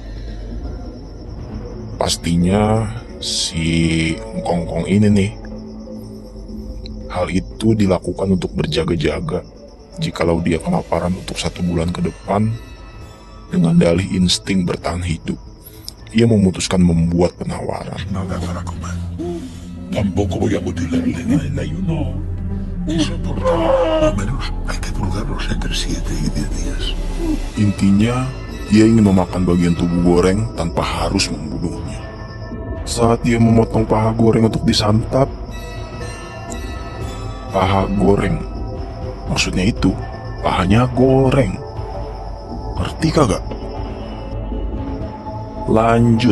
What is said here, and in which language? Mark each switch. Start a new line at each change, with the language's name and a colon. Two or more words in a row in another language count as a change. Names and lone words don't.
Indonesian: Pastinya si Kongkong ini nih. Hal itu dilakukan untuk berjaga-jaga jikalau dia kelaparan untuk 1 bulan ke depan. Dengan dalih insting bertahan hidup, ia memutuskan membuat penawaran.
Spanish: Nada para comer. Tampoco voy a mutilarle el ayuno. Al menos hay que purgarlos entre 7 y 10 días.
Indonesian: Intinya, dia ingin memakan bagian tubuh Goreng tanpa harus membunuhnya. Saat dia memotong paha Goreng untuk disantap, paha Goreng, maksudnya itu, pahanya Goreng. Ngerti kagak? Lanjut.